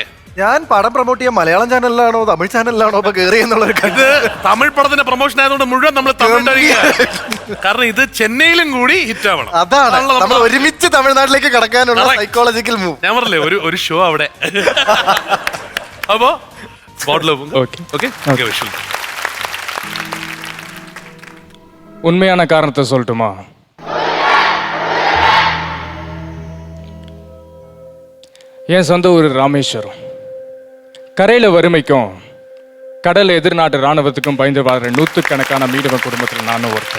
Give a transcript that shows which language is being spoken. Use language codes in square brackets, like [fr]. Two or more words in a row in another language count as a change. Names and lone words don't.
[ml] ഞാൻ പടം പ്രൊമോട്ട് ചെയ്യാൻ മലയാളം ചാനലിലാണോ തമിഴ് ചാനലിലാണോ ഇപ്പൊ കയറി എന്നുള്ളൊരു തമിഴ് പടത്തിന്റെ പ്രൊമോഷൻ ആയതുകൊണ്ട് മുഴുവൻ നമ്മൾ തമിഴ്, കാരണം ഇത് ചെന്നൈയിലും കൂടി ഹിറ്റ് ആവണം. അതാണ് നമ്മൾ ഒരുമിച്ച് തമിഴ്നാട്ടിലേക്ക് കടക്കാനുള്ള സൈക്കോളജിക്കൽ മൂവ്. ഞാൻ പറഞ്ഞില്ലേ ഒരു ഷോ അവിടെ. അപ്പോ [ta] உண்மையான காரணத்தை சொல்லட்டுமா? என் சொந்த ஊர் ராமேஸ்வரம். கரையில் வறுமைக்கும் கடல் எதிர்நாட்டு இராணுவத்துக்கும் பயந்து வாழ்ற நூற்றுக்கணக்கான மீனவ குடும்பத்தில் நானும் ஒருத்தர்.